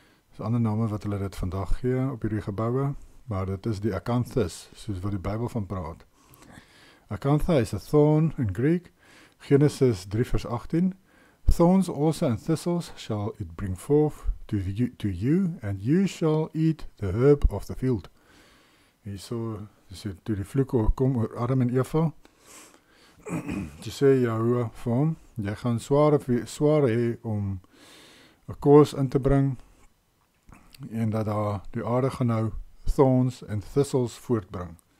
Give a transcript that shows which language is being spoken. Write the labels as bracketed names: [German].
[Afrikaans] Dis ander name wat hulle dit vandag gee op hierdie geboue, maar dit is die acanthus, soos wat die Bybel van praat. [English] Acantha is a thorn in Greek, Genesis 3 vers 18. Thorns also and thistles shall it bring forth to you, and you shall eat the herb of the field. [Afrikaans] Hierso, toe die vloek kom oor Adam en Eva, toe sê Yahuwah vir hom, jy gaan swaar hê om 'n kos in te bring, en dat daar die aarde gaan nou thorns en thistles voortbring.